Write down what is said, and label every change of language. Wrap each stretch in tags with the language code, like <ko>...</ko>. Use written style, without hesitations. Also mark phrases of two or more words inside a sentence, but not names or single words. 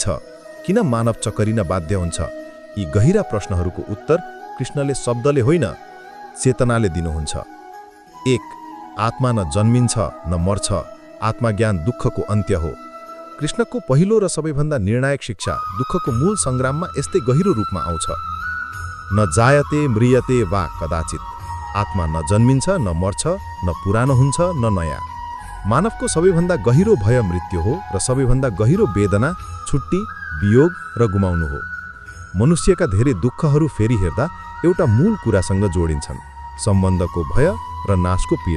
<ne>किन मानव चकरिन बाध्य हुन्छ? यी गहिरा प्रश्नहरूको उत्तर कृष्णले शब्दले होइन, चेतनाले दिनुहुन्छ। 1. आत्मा न जन्मिन्छ न मर्छ, आत्मज्ञान दुःखको अन्त्य हो। कृष्णको पहिलो र सबैभन्दा निर्णायक शिक्षा दुःखको मूल सङ्ग्राममा यस्तै गहिरो रूपमा आउँछ।</ne> <sa>न जायते म्रियते वा कदाचित,</sa> <ne>आत्मा न जन्मिन्छ न मर्छ, न पुरानो हुन्छ न नयाँ। मानवको सबैभन्दा गहिरो भय मृत्यु हो र सबैभन्दा गहिरो वेदना छुट्टी, वियोग र गुमाउनु हो। मनुष्यका धेरै दुःखहरू फेरि हेर्दा एउटा मूल कुरासँग जोडिन्छन्: सम्बन्धको भय र नाशको पीडा।</ne>